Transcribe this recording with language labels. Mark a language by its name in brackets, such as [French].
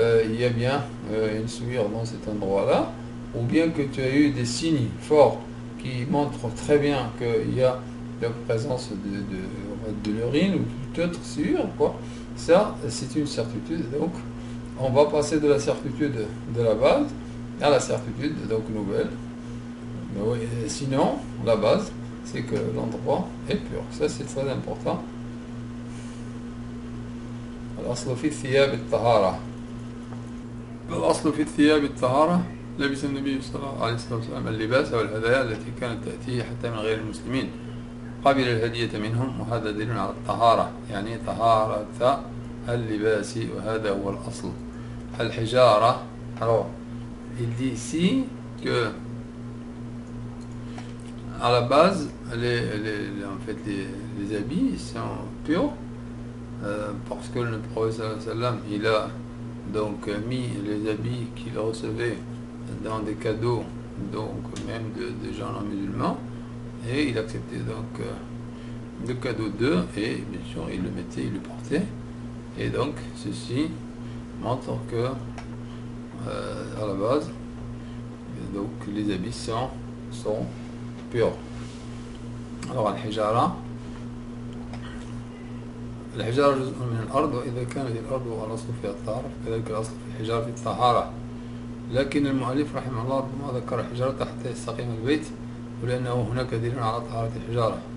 [French] il y a bien une souillure dans cet endroit là, ou bien que tu as eu des signes forts qui montrent très bien qu'il y a la présence de l'urine ou toute autre souillure, quoi. Ça c'est une certitude. Donc on va passer de la certitude de la base à la certitude donc nouvelle. Mais oui, sinon la base c'est que l'endroit est pur. Ça c'est très important. [Arabic] الأصل في الثياب الطهارة. الأصل في الثياب الطهارة لبس النبي صلى الله عليه وسلم اللباس والهدايا التي كانت تأتيه حتى من غير المسلمين، قبل الهدية منهم، وهذا دليل على الطهارة، يعني طهارة اللباس، وهذا هو الأصل. الحجارة. [French] Alors, il dit ici que à la base, en fait, les habits sont purs, parce que le prophète sallam, il a donc mis les habits qu'il recevait dans des cadeaux, donc même des gens non musulmans, et il acceptait donc le cadeau d'eux, et bien sûr il le mettait, il le portait, et donc ceci montre que à la base, donc les habits sont purs. Alors [Arabic] الحجارة جزء من الأرض، وإذا كانت الأرض والأصل فيها الطهارة فكذلك الأصل في الحجارة في الطهارة، لكن المؤلف رحمه الله ربما ذكر الحجارة حتى يستقيم البيت، ولأنه هناك دليل على طهارة الحجارة.